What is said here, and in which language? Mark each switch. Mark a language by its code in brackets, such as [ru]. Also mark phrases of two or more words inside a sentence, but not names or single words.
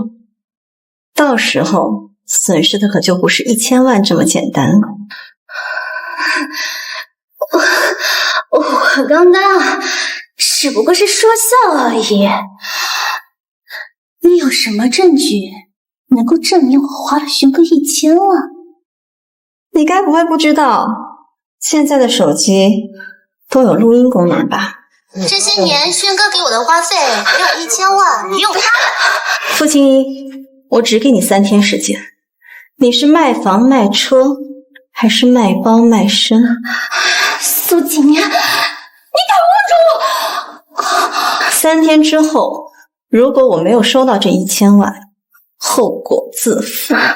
[zh] 到時候損失的可就不是1000萬這麼簡單了。我剛剛只不過是說笑而已。你有什麼證據能夠證明我花了玄哥1000萬。你该不会不知道，现在的手机都有錄音功能吧？这些年轩哥給我的花費只有1000萬，你用它了。傅青衣，我只給你3天時間，你是賣房賣車，還是賣包賣身？蘇景年，你敢問住我？3天之後，如果我沒有收到這1000萬，後果自負。